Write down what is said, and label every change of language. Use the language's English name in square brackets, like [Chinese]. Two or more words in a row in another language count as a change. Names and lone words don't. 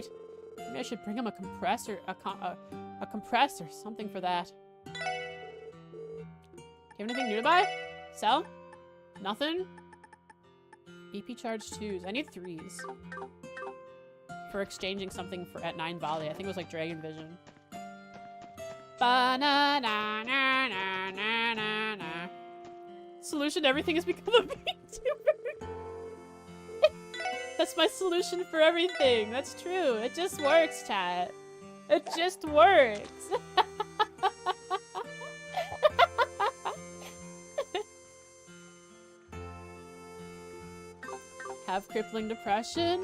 [English] Maybe I should bring him a compressor, a compressor, something for that. Do you have anything new to buy? Sell? Nothing? EP charge 2s. I need 3s. For exchanging something at 9 Volley. I think it was like Dragon Vision. Ba-na-na-na-na-na-na. Solution to everything is become a VTuber. That's my solution for everything. That's true. It just works, chat. It just works. Have crippling depression?